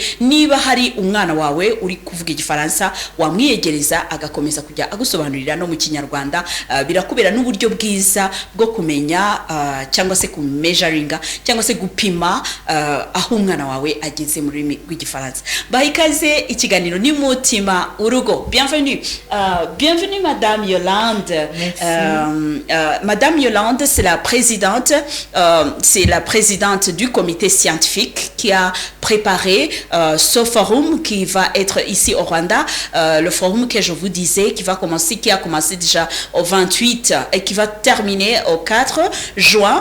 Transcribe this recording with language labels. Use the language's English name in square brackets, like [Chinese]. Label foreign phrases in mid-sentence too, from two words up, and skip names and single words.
[Kinyarwanda] Niba hari umwana wawe uri kuvuga igifaransa, wamwiyegereza agakomeza kujya agusobanurira no mu kinyarwanda. Birakubera n'uburyo bwiza bwo kumenya cyangwa se kumeasuringa cyangwa se gupima aho umwana wawe ageze mu rurimi rw'igifaransa. Mbahe ikaze, ikiganiro ni Mutima Urugo. [French] Bienvenue. Bienvenue Madame Yolande. Madame Yolande, c'est la présidente du comité scientifique qui a préparé ce forum qui va être ici au Rwanda. Le forum que je vous disais qui a commencé déjà au 28 et qui va terminer au 4 juin.